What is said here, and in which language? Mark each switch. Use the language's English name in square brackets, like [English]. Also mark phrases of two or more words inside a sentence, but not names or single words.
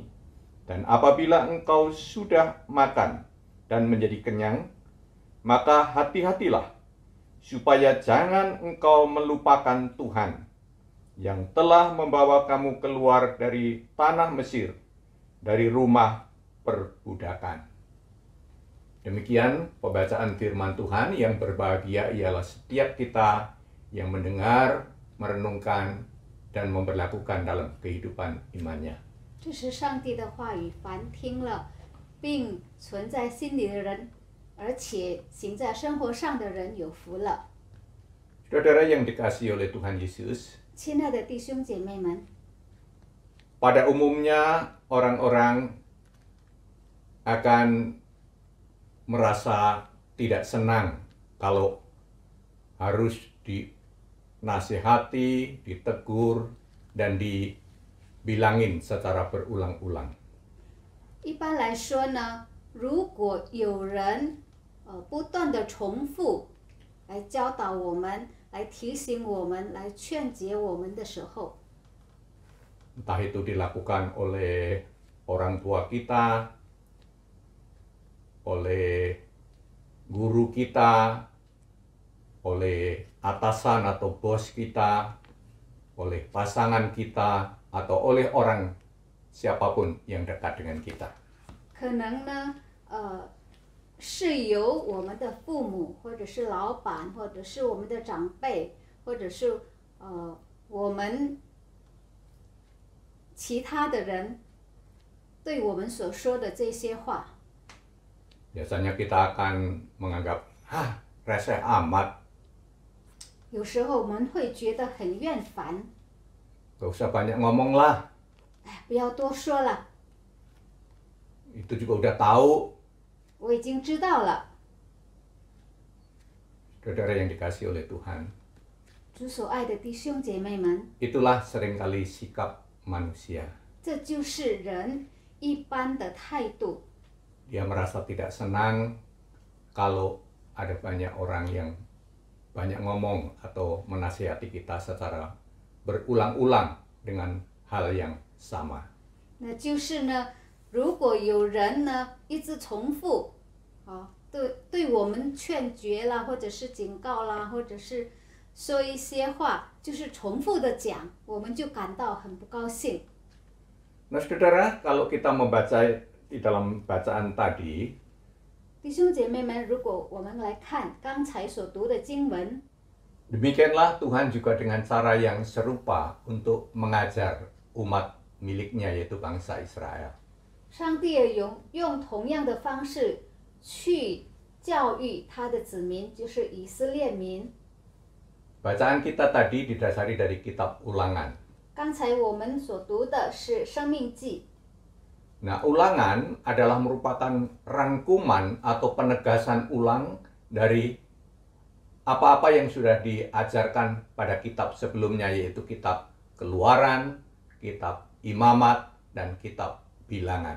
[Indonesian] Dan apabila engkau sudah makan dan menjadi kenyang, maka hati-hatilah supaya jangan engkau melupakan Tuhan yang telah membawa kamu keluar dari tanah Mesir, dari rumah perbudakan. Demikian pembacaan firman Tuhan. Yang berbahagia ialah setiap kita yang mendengar, merenungkan, dan memperlakukan dalam kehidupan imannya. [Chinese] 这是上帝的话语，凡听了并存在心里的人，而且行在生活上的人有福了。 [Indonesian] Saudara yang dikasihi oleh Tuhan Yesus, [Chinese] 亲爱的弟兄姐妹们， [Indonesian] pada umumnya orang-orang akan merasa tidak senang kalau harus dinasihati, ditegur, dan dibilangin secara berulang-ulang. [Chinese] 一般来说呢，如果有人不断的重复来教导我们，来提醒我们，来劝解我们的时候， [Indonesian] Entah itu dilakukan oleh orang tua kita, oleh guru kita, oleh atasan atau bos kita, oleh pasangan kita, atau oleh orang siapapun yang dekat dengan kita. [Chinese] 可能呢，是由我们的父母，或者是老板，或者是我们的长辈，或者是我们其他的人对我们所说的这些话。 [Indonesian] Biasanya kita akan menganggap, reseh amat, [Chinese] 有时候我们会觉得很厌烦， [Indonesian] gak usah banyak ngomong lah, [Chinese] 哎，不要多说了， [Indonesian] itu juga udah tahu, [Chinese] 我已经知道了， [Indonesian] Saudara yang dikasihi oleh Tuhan, [Chinese] 主所爱的弟兄姐妹们， [Indonesian] itulah seringkali sikap manusia. [Chinese] 这就是人一般的态度。 [Indonesian] Dia merasa tidak senang kalau ada banyak orang yang banyak ngomong atau menasihati kita secara berulang-ulang dengan hal yang sama. [Chinese] 那就是呢，如果有人呢一直重复，对我们劝诀啦，或者是警告啦，或者是说一些话，就是重复的讲，我们就感到很不高兴。 [Indonesian] Nah, saudara, kalau kita membaca di dalam bacaan tadi, [Chinese] 弟兄姐妹们，如果我们来看刚才所读的经文， [Indonesian] demikianlah Tuhan juga dengan cara yang serupa untuk mengajar umat miliknya yaitu bangsa Israel. [Chinese] 上帝也用同样的方式去教育他的子民，就是以色列民。 [Indonesian] Bacaan kita tadi didasari dari kitab Ulangan. [Chinese] 刚才我们所读的是《生命记》。 [Indonesian] Nah, Ulangan adalah merupakan rangkuman atau penegasan ulang dari apa-apa yang sudah diajarkan pada kitab sebelumnya, yaitu kitab Keluaran, kitab Imamat, dan kitab Bilangan.